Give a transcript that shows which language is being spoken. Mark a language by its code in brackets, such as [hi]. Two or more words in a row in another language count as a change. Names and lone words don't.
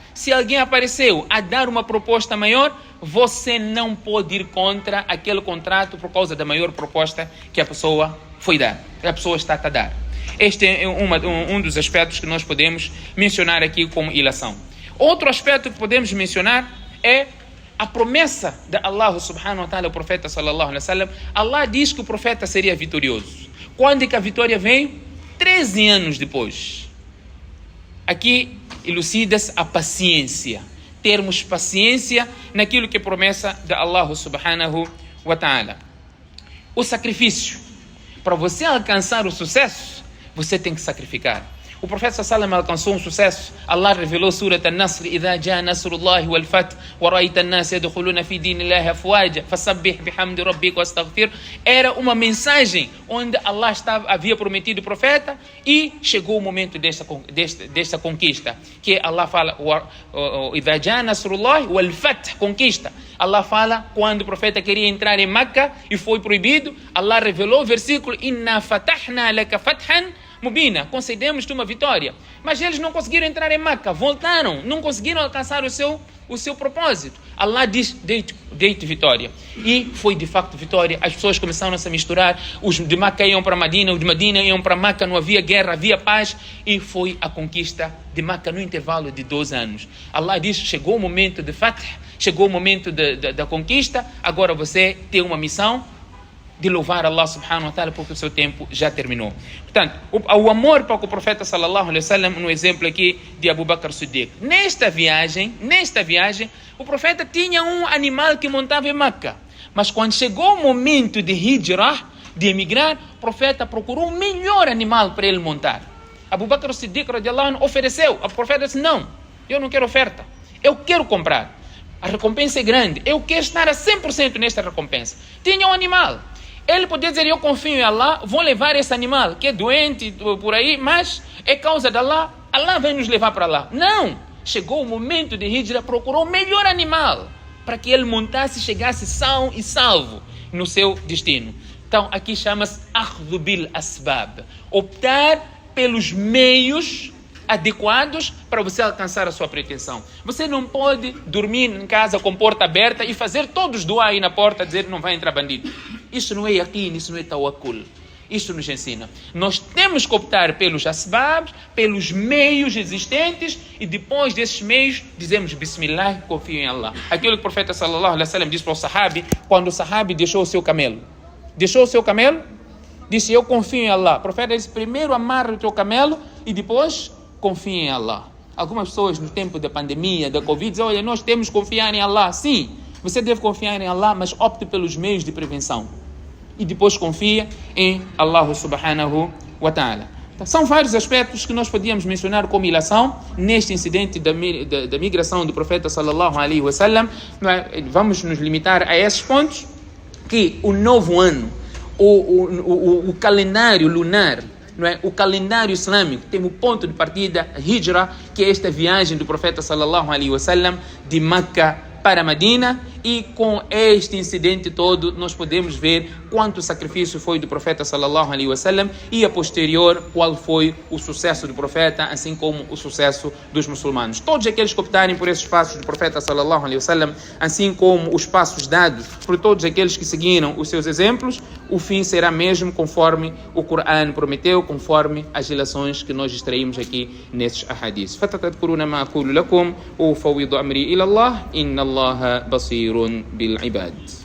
[pt] Se alguém apareceu a dar uma proposta maior, você não pode ir contra aquele contrato por causa da maior proposta que a pessoa foi dar, que a pessoa está a dar. Este é um dos aspectos que nós podemos mencionar aqui como ilação. Outro aspecto que podemos mencionar é a promessa de Allah [ar] سبحانه وتعالى [pt] ao profeta [ar] صلى الله عليه وسلم. [pt] Allah diz que o profeta seria vitorioso. Quando é que a vitória veio? 13 anos depois. Aqui elucida-se a paciência. Termos paciência naquilo que é promessa de Allah [ar] سبحانه وتعالى. [pt] O sacrifício. Para você alcançar o sucesso, você tem que sacrificar. O profeta sallam alcançou um sucesso. Allah revelou Surat An-Nasr: [ar] "إذا جاء نصر الله والفتح ورأيت الناس يدخلون في دين الله أفواجا فسبح بحمد ربك واستغفر." [pt] Era uma mensagem onde Allah havia prometido o profeta e chegou o momento desta conquista, que Allah fala: [ar] "إذا جاء نصر الله والفتح", [pt] conquista. Allah fala quando o profeta queria entrar em Meca e foi proibido. Allah revelou o versículo: [ar] "إنا فتحنا لك فتحا مبينا", [pt] concedemos-te uma vitória. Mas eles não conseguiram entrar em Meca, voltaram, não conseguiram alcançar o seu propósito. Allah diz: dei-te vitória. E foi de facto vitória. As pessoas começaram a se misturar. Os de Meca iam para Medina, os de Medina iam para Meca. Não havia guerra, havia paz. E foi a conquista de Meca no intervalo de 2 anos. Allah diz: chegou o momento de Fath, chegou o momento da conquista. Agora você tem uma missão de louvar Allah [ar] سبحانه وتعالى, [pt] porque o seu tempo já terminou. Portanto, o amor para o profeta [ar] صلى الله عليه وسلم, [pt] no exemplo aqui de Abu Bakr Siddiq. Nesta viagem, o profeta tinha um animal que montava em Meca. Mas quando chegou o momento de hijrah, de emigrar, o profeta procurou o melhor animal para ele montar. Abu Bakr Siddiq [ar] رضي الله عنه [pt] ofereceu. O profeta disse: não, eu não quero oferta, eu quero comprar. A recompensa é grande, eu quero estar a 100% nesta recompensa. Tinha um animal. Ele podia dizer: eu confio em Allah, vou levar esse animal que é doente por aí, mas é causa de Allah, Allah vai nos levar para lá. Não! Chegou o momento de hijra, procurou o melhor animal para que ele montasse e chegasse são e salvo no seu destino. Então aqui chama-se [ar] أخذ بالأسباب, [pt] optar pelos meios adequados para você alcançar a sua pretensão. Você não pode dormir em casa com porta aberta e fazer todos doar aí na porta, dizer que não vai entrar bandido. Isso não é yaqeen, isso não é tawakkul. Isso nos ensina. Nós temos que optar pelos asbabs, pelos meios existentes, e depois desses meios dizemos Bismillah, confio em Allah. Aquilo que o profeta [ar] صلى الله عليه وسلم [pt] disse para o sahabi, quando o sahabi deixou o seu camelo. Disse: eu confio em Allah. O profeta disse: primeiro amarra o teu camelo e depois confia em Allah. Algumas pessoas no tempo da pandemia, da Covid, dizem: olha, nós temos que confiar em Allah. Sim, você deve confiar em Allah, mas opte pelos meios de prevenção. E depois confia em Allah [ar] سبحانه وتعالى. [pt] São vários aspectos que nós podíamos mencionar como ilação neste incidente da migração do profeta [ar] صلى الله عليه وسلم. [pt] Vamos nos limitar a esses pontos, que o novo ano, o calendário lunar, não é? O calendário islâmico tem o ponto de partida, a hijra, que é esta viagem do profeta [ar] صلى الله عليه وسلم [pt] de Meca para Medina, e com este incidente todo nós podemos ver quanto sacrifício foi do profeta [ar] صلى الله عليه وسلم [pt] e a posterior qual foi o sucesso do profeta, assim como o sucesso dos muçulmanos. Todos aqueles que optarem por esses passos do profeta [ar] صلى الله عليه وسلم, [pt] assim como os passos dados por todos aqueles que seguiram os seus exemplos, o fim será mesmo conforme o Corão prometeu, conforme as relações que nós extraímos aqui nesses ahadis. [ar] فستذكرون ما أقول لكم وأفوض أمري إلى الله إن الله بصير بالعباد.